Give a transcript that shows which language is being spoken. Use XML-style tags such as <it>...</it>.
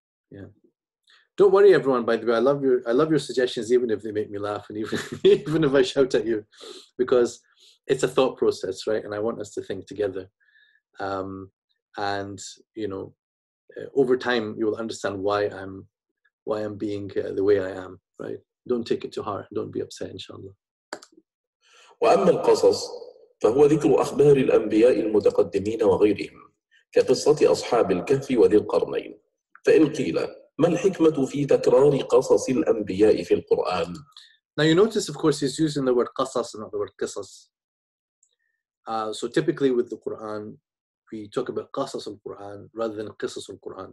<en>Yeah. Don't worry, everyone. By the way, I love your suggestions, even if they make me laugh, and even if I shout at you, because it's a thought process, right? And I want us to think together. And you know, over time, you will understand why I'm being the way I am, right? Don't take it to heart. Don't be upset, inshallah.</en> <ar>وأما القصص فهو ذكر أخبار الأنبياء المتقدمين وغيرهم كقصة أصحاب الكهف وذي القرنين. فإن قيل ما الحكمة في تكرار قصص الأنبياء في القرآن؟</ar> <en>Now you notice, of course, he's using the word qasas and not the word qisas. So typically with the Quran, we talk about qasas al-Quran rather than qisas al-Quran.</en>